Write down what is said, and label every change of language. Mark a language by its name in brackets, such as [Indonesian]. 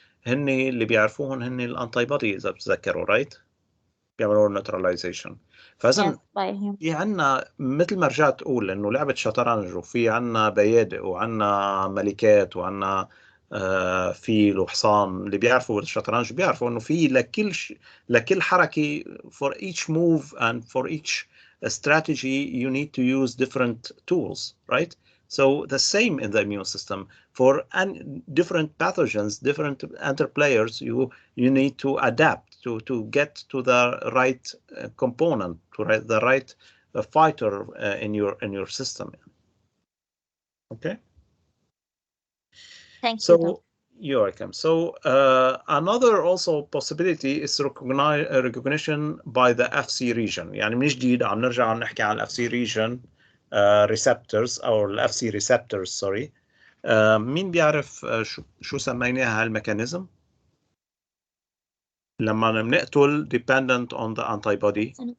[Arabic] هن اللي بيعرفوهم هن الانتي بودي اذا بتذكروا رايت، بيعملوا نيوتراليزيشن. فاذا في عنا مثل ما رجعت اقول انه لعبه شطرنج، وفي عنا بيادق وعنا ملكات وعنا فيل وحصان. اللي بيعرفوا الشطرنج بيعرفوا انه في لكل حركه [English] for each move and for each strategy you need to use different tools, right? So the same in the immune system. For different pathogens, different interplayers, you need to adapt to get to the right component, to the right fighter in your system. Okay. Thank So you. you're welcome. So another also possibility is recognition by the FC region. [Arabic] يعني من جديد عم نرجع نحكي عن ال FC region receptors أو ال FC receptors sorry. مين بيعرف شو سميناها هالميكانيزم؟ لما بنقتل [English] dependent on the antibody.